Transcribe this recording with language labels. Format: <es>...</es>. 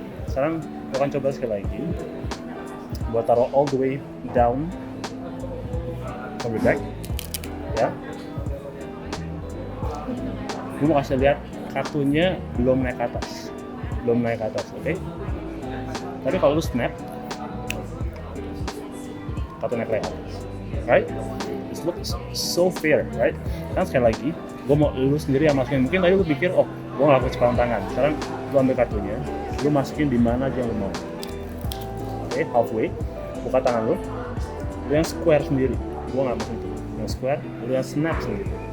<id>Sekarang gue akan coba sekali lagi. Gue taruh</id> <en>all the way down from the back.</en> <id>Ya. Gue mau kasih lihat kartunya belum naik ke atas. Oke? Tapi kalau lu snap, kartu naik ke atas.</id> <en>Right? This looks so fair, right?</en> <id>Kan sekali lagi, gue mau lu sendiri yang masukin. Mungkin tadi lu pikir, oh, gue ngelakuin sepalan tangan. Sekarang lu ambil kartunya, lu masukin di mana aja yang lu mau. Oke, halfway, buka tangan lu yang square sendiri. Gue nggak masukin itu. Yang square, lu yang snap sendiri.</id>